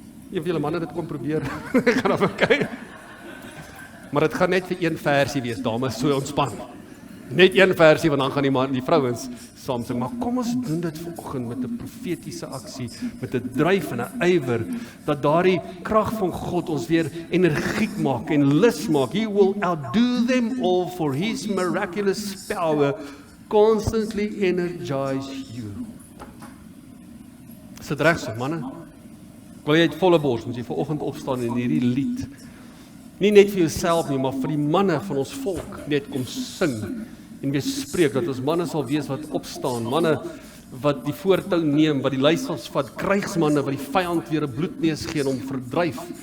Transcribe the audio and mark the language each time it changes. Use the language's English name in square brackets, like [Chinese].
[Afrikaans] Een van julle manne dit kom probeer. Ek gaan dan kyk. Maar dit gaan net vir een versie wees, dames, so ontspan. Net een versie, want dan gaan die vrouens saam sing. Maar kom ons doen dit vanoggend met 'n profetiese aksie, met 'n dryf en 'n ywer, dat daardie krag van God ons weer energiek maak en lus maak. [English] He will outdo them all, for His miraculous power constantly energize you. [Afrikaans] Is dit reg so, manne? Ek wil jy uit volle bors, moet jy vanoggend opstaan en hierdie lied, nie net vir jouself nie, maar vir die manne van ons volk, net kom sing en weer spreek, dat ons manne sal wees wat opstaan, manne wat die voortou neem, wat die leiersels vat, krygsmanne wat die vyand weer 'n bloedneus gee en hom verdryf.